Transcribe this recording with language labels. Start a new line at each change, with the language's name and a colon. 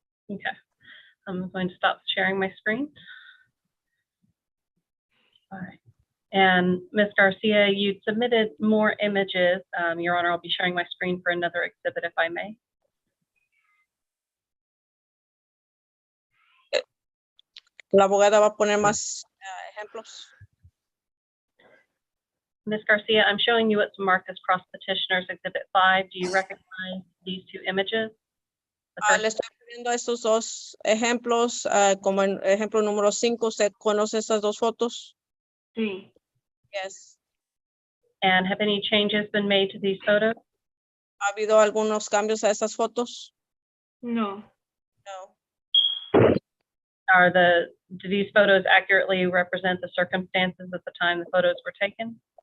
English: Okay, I'm going to stop sharing my screen. All right. And Ms. Garcia, you submitted more images. Your Honor, I'll be sharing my screen for another exhibit if I may.
Spanish: La abogada va a poner más ejemplos.
English: Ms. Garcia, I'm showing you what's marked as cross petitioners exhibit 5. Do you recognize these two images? The first-
Spanish: Le estoy poniendo estos dos ejemplos, como en ejemplo número 5. ¿Usted conoce estas dos fotos? Sí.
English: Yes. And have any changes been made to these photos?
Spanish: ¿Ha habido algunos cambios a estas fotos? No.
English: No. Do these photos accurately represent the circumstances at the time the photos were taken?